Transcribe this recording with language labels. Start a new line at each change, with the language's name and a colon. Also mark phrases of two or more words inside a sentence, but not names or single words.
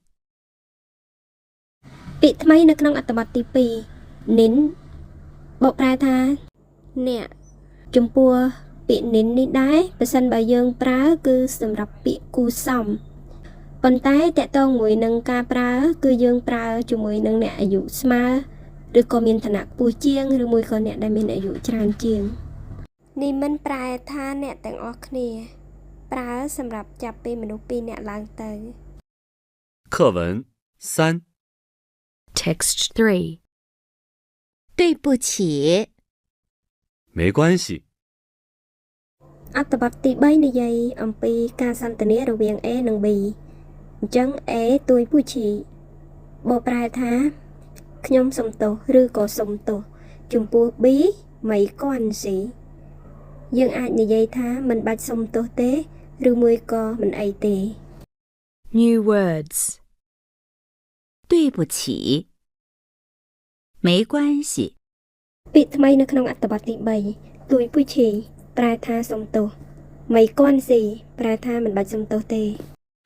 Khmer: ពាក្យថ្មីនៅក្នុងអត្ថបទទី2 nin បកប្រែថាអ្នកចំពោះពាក្យ nin នេះដែរប្រសិនបើយើងប្រើគឺសម្រាប់ពាក្យគូសំប៉ុន្តែតកតងមួយនឹងការប្រើគឺយើងប្រើជាមួយនឹងអ្នកអាយុស្មើឬក៏មានឋានៈខ្ពស់ជាងឬមួយក៏អ្នកដែលមានអាយុច្រើនជាងនេះមិនប្រែថាអ្នកទាំងអស់គ្នាប្រើសម្រាប់ចាប់ពេលមនុស្ស2នាក់ឡើងទៅ
Chinese: 课文三，
English: Text 3.
Chinese: 对不起没关系。
Khmer: អត្ថបទទី3និយាយអំពីការសន្ទនារវាង A និង B អញ្ចឹង A ទួយពូឈីបកប្រែថាខ្ញុំសុំទោសឬក៏សុំទោសចំពោះ B មិនគាន់ស៊ីយើងអាចនិយាយថាមិនបាច់សុំទោសទេឬមួយក៏មិនអីទេ
English: New words.
Chinese: 对不起没关系
Khmer: ពាក្យថ្មីនៅក្នុងអត្ថបទទី3ទួយពូឈីប្រែថាសុំទោសមិនគាន់ស៊ីប្រែថាមិនបាច់សុំទោសទេ